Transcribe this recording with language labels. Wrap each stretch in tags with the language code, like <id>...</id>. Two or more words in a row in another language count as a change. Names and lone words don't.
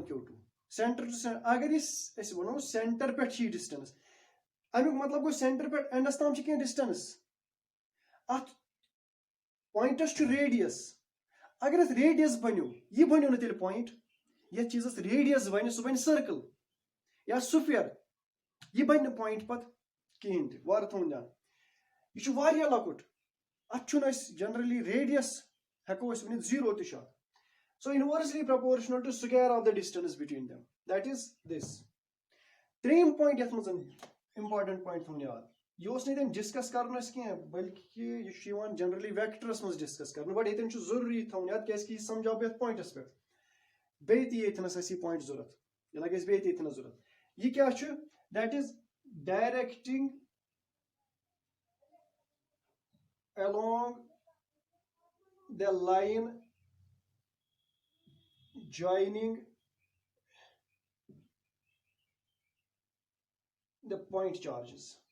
<ks>Q2</ks> <en>center to center</en> <ks>اگر أسۍ وَنو سینٹر پٮ۪ٹھ چھِ یہِ ڈِسٹنس امیُک مطلب گوٚو سینٹر پٮ۪ٹھ اینڈس تام چھِ کینٛہہ ڈِسٹنس اتھ پویِنٹس چھُ ریڈیس اگر اتھ ریڈیس بنیو یہِ بنیو نہٕ تیٚلہِ پویِنٹ یتھ چیٖزس ریڈیس بنہِ سُہ بنہِ سٔرکل یا سُفیر یہِ بنہِ نہٕ پویِنٹ پتہٕ کِہینۍ تہِ وارٕ تھاوُن جان یہِ چھُ واریاہ لۄکُٹ اتھ چھُنہٕ أسۍ جنرلی ریڈیس ہٮ۪کو أسۍ ؤنِتھ زیٖرو تہِ چھُ</ks> <en>so inversely proportional to square of the distance between them that is this</en> <ks>ترٛیٚیِم پویِنٹ یتھ منٛز</ks> <en>important point</en> <ks>تھاوُن یاد یہِ اوس نہٕ ییٚتٮ۪ن ڈِسکس کرُن اَسہِ کینٛہہ بلکہِ یہِ چھُ یِوان جنرلی ویکٹرس منٛز ڈِسکس کرنہٕ بٹ ییٚتٮ۪ن چھُ ضروٗری تھاوُن یاد کیازکہِ یہِ سمجھاو بہٕ یتھ پویِنٹس پٮ۪ٹھ بیٚیہِ تہِ ییٚتھنس اَسہِ یہِ پویِنٹ ضوٚرتھ یہِ لگہِ اَسہِ بیٚیہِ تہِ ییٚتھنس ضوٚرتھ یہِ کیاہ چھُ</ks> <en>that is directing along the line joining the point charges.</en>